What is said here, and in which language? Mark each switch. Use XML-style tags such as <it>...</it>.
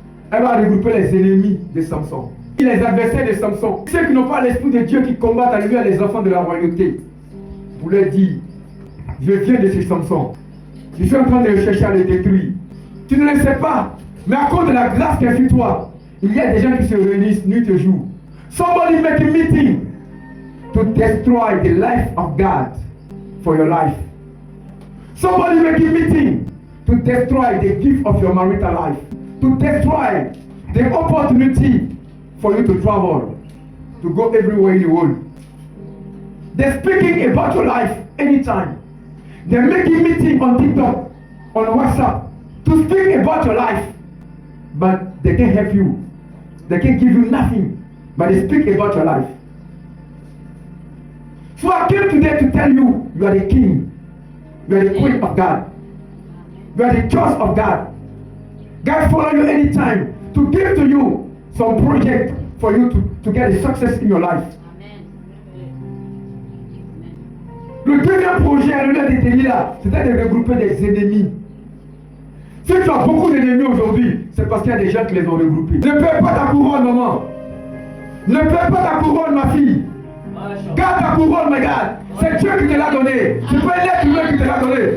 <fr>Elle va regrouper les ennemis de Samson. Les adversaires de Samson. Ceux qui n'ont pas l'esprit de Dieu qui combattent à lui les enfants de la royauté. Pour leur dire, je viens de chez Samson. Je suis en train de le chercher à le détruire. Tu ne le sais pas. Mais à cause de la grâce qui est sur toi, il y a des gens qui se réunissent nuit et jour.</fr> <en>Somebody make a meeting to destroy the life of God for your life. Somebody make a meeting to destroy the gift of your marital life. To destroy the opportunity for you to travel, to go everywhere in the world. They're speaking about your life anytime. They're making meeting on TikTok, on WhatsApp, to speak about your life. But they can't help you. They can't give you nothing. But they speak about your life. So I came today to tell you, you are the king. You are the queen of God. You are the judge of God. God follow you anytime to give to you some project for you to get a success in your life.</en> <fr>Le deuxième projet à l'heure de Delilah, c'était de regrouper des ennemis. Si tu as beaucoup d'ennemis aujourd'hui, c'est parce qu'il y a des gens qui les ont regroupés. Ne perds pas ta couronne, maman. Ne perds pas ta couronne, ma fille. Garde ta couronne,</fr> <en>my God.</en> <fr>C'est Dieu qui te l'a donné. C'est pas un être humain qui te l'a donné.</fr>